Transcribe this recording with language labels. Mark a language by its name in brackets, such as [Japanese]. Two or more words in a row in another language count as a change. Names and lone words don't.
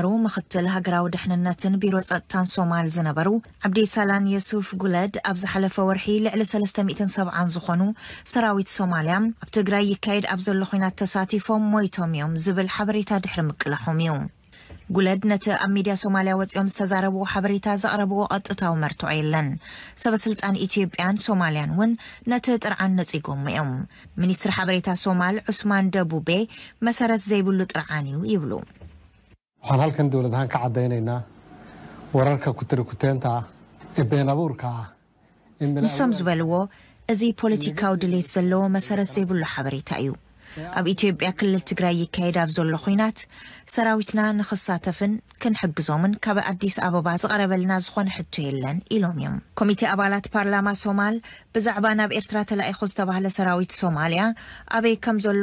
[Tigrinya] ምክትል ሃገራዊ ድሕንነትን ቢሮ ጸጥታን ሶማል ዝነበሩ ዓብዲ ሰላን የሱፍ ጉለድ ኣብ ዝሓለፈ ወርሒ ልዕሊ 370 ዝኾኑ ሰራዊት ሶማልያ ኣብ ትግራይ ይካየድ ኣብ ዘሎ ኩናት ተሳቲፎም ሞይቶም እዮም ዝብል ሓበሬታ ድሕሪ ምቅላሖም እዩ ጉለድ ነቲ ኣብ ሚድያ ሶማልያ ወፂኦም ዝተዛረቡ ሓበሬታ ዘቕረብዎ ቀጥታዊ መርትዖ የለን ሰበስልጣን ኢትዮጵያን ሶማልያን ውን ነቲ ጥርዓን ነፂጎም እዮም ሚኒስትር ሓበሬታ ሶማል ዑስማን ደቡቤ መሰረት ዘይብሉ ጥርዓን እዩ ይብሉ [Somali] waxaan halkan dawladahan ka cadaynaynaa wararka kutirikuteenta ee been abuurka [Tigrinya] ንሶም ዝበልዎ እዚ ፖለቲካዊ ድሌት ዘለዎ መሰረት ዘይብሉ ሓበሬታ እዩ ኣብ ኢትዮጵያ ክልል ትግራይ ይካየድ ኣብ ዘሎ ኩናት ሰራዊትና ንኽሳተፍን ክንሕግዞምን ካብ ኣዲስ ኣበባ ዝቐረበልና ዝኾነ ሕቶ የለን ኢሎም እዮም ኮሚቴ ኣባላት ፓርላማ ሶማል ብዛዕባ ናብ ኤርትራ ተላኢኹ ዝተባህለ ሰራዊት ሶማልያ ኣበይ ከም ዘሎ